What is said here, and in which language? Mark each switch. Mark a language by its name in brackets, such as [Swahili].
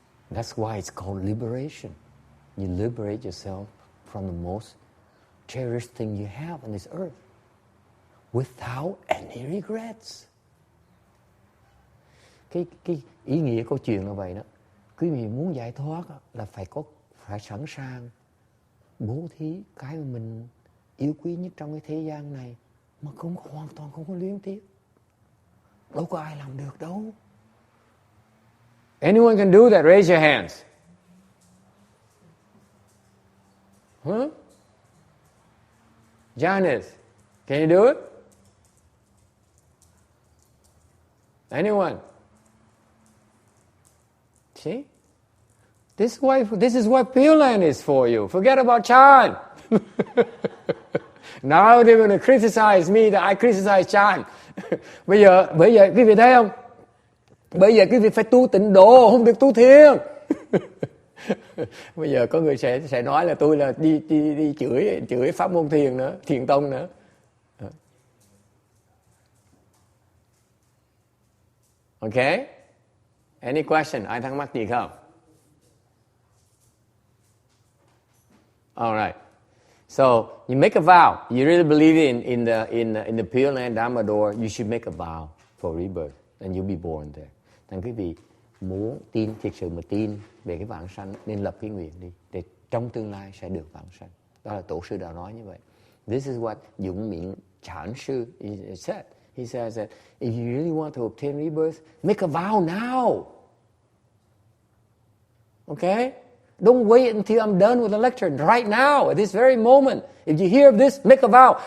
[English] That's why it's called liberation. You liberate yourself from the most cherished thing you have on this earth without any regrets. [Vietnamese] Cái ý nghĩa câu chuyện là vậy đó. Quý vị muốn giải thoát là phải sẵn sàng bố thí cái mà mình yêu quý nhất trong cái thế gian này mà hoàn toàn không có luyến tiếc. Đâu có ai làm được đâu. [English] Anyone can do that? Raise your hands. Huh? Janice, can you do it? Anyone? See? This is what Pureland is for you. Forget about Chan. Now they're going to criticize me that I criticize Chan. [Vietnamese] Bây giờ quý vị thấy không? Bây giờ quý vị phải tu tịnh độ, không được tu thiền. Bây giờ có người sẽ nói là tôi là đi chửi pháp môn thiền nữa, thiền tông nữa. [English] Okay? Any question? [Vietnamese] Ai thắc mắc gì không? [English] All right. So you make a vow. You really believe in the Pureland Dharma door. You should make a vow for rebirth, and you'll be born there. [Vietnamese] Thành quý vị muốn tin, thực sự mà tin về cái vãng sanh nên lập cái nguyện đi, để trong tương lai sẽ được vãng sanh. Đó là tổ sư đã nói như vậy. [English] This is what Dụng Miễn Trảm Sư said. He says that if you really want to obtain rebirth, make a vow now. Okay? Don't wait until I'm done with the lecture. Right now, at this very moment, if you hear of this, make a vow.